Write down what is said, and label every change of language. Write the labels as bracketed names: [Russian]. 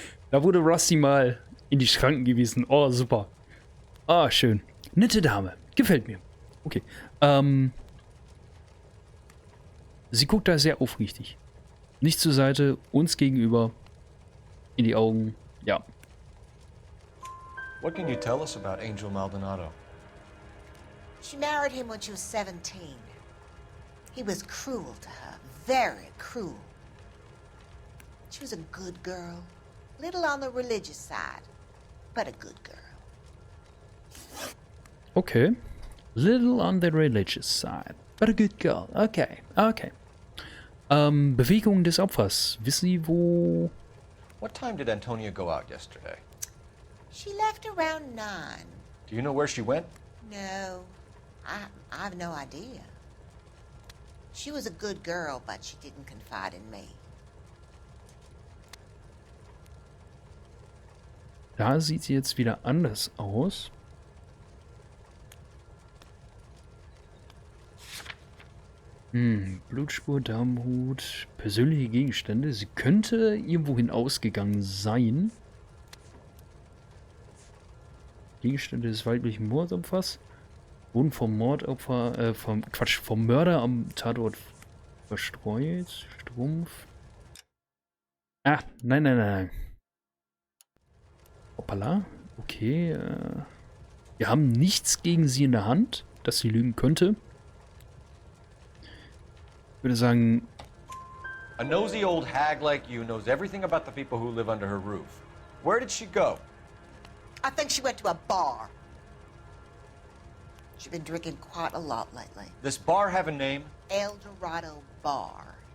[German] Da wurde Rusty mal in die Schranken gewiesen. Oh, super. Ah, schön. Nette Dame. Gefällt mir. Okay. Sie guckt da sehr aufrichtig. Nicht zur Seite, uns gegenüber. In die Augen. Ja. [English] What can you tell us about Angel Maldonado? She married him when she was 17. He was cruel to her, very cruel. She was a good girl, little on the religious side, but a good girl. Okay. Little on the religious side, but a good girl. [German] Okay. Bewegung des Opfers. Wissen Sie, wo... [English] What time did Antonia go out yesterday? She left around 9. Do you know where she went? No, I have no idea. She was a good girl, but she didn't confide in me. [German] Da sieht sie jetzt wieder anders aus. Blutspur, Damenhut, persönliche Gegenstände. Sie könnte irgendwohin ausgegangen sein. Gegenstände des weiblichen Mordopfers wurden vom Mordopfer, vom Mörder am Tatort verstreut. Strumpf. Ah, nein. Hoppala. Okay. Wir haben nichts gegen sie in der Hand, dass sie lügen könnte. Ich würde sagen... [English] A nosy old hag like you knows everything about the people who live under her roof. Where did she go? I think she went to a bar. She's been drinking quite a lot lately. This bar have a name? El Dorado Bar.